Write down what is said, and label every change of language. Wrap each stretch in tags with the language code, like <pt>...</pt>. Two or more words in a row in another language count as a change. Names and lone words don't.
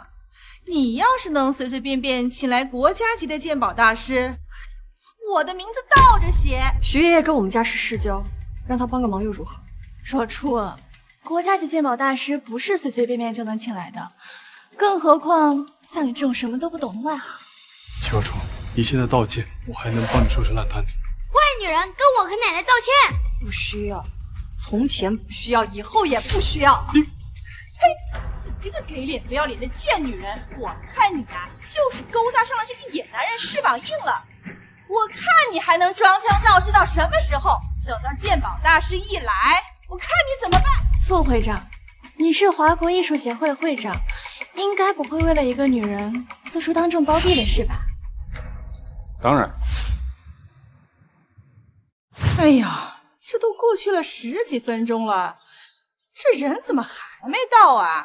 <zh>你要是能隨隨便便請來國家級的鑑寶大師，我的名字倒着寫。徐爺爺跟我們家是世交，讓他幫個忙又如何？若初，國家級鑑寶大師不是隨隨便便就能請來的，更何況像你這種什麼都不懂的外行。祁若初，你现在道歉，我還能幫你收拾爛攤子。壞女人，跟我和奶奶道歉。不需要，從前不需要，以後也不需要。嘿，你這個給臉不要臉的賤女人，我看你啊，就是勾搭上了這個野男人，翅膀硬了。我看你還能裝腔鬧勢到什麼時候？等到鑑寶大師一來，我看你怎麼辦？副會長，你是華國藝術協會的會長，應該不會為了一個女人做出當眾包庇的事吧？當然。哎呀，這都過去了10幾分鐘了，這人怎麼還沒到啊？</zh>